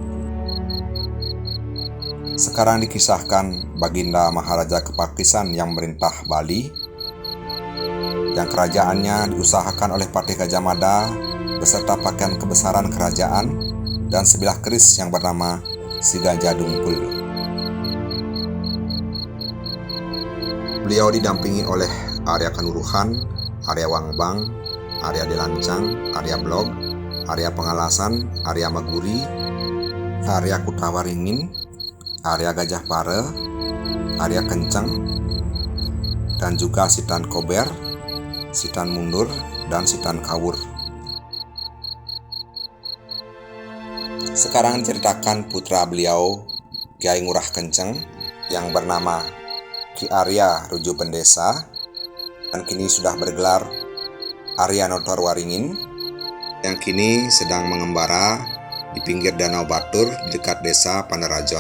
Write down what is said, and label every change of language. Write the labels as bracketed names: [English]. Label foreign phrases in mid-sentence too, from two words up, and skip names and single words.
[Indonesian] Sekarang dikisahkan Baginda Maharaja Kepakisan yang memerintah Bali, yang kerajaannya diusahakan oleh Patih Gajah Mada beserta pakaian kebesaran kerajaan dan sebilah keris yang bernama Si Gajah Dungkul. Beliau didampingi oleh Arya Kanuruhan, Arya Wangbang, Arya Delancang, Arya Blog, Arya Pengalasan, Arya Maguri, Arya Kutawaringin, Arya Gajah Pare, Arya Kencang, dan juga Sitan Kober, Sitan Mundur, dan Sitan Kawur. Sekarang diceritakan putra beliau, Kiai Ngurah Kenceng, yang bernama Ki Arya Ruju Pendesa, dan kini sudah bergelar Arya Notor Waringin, yang kini sedang mengembara di pinggir Danau Batur di dekat desa Panerajon.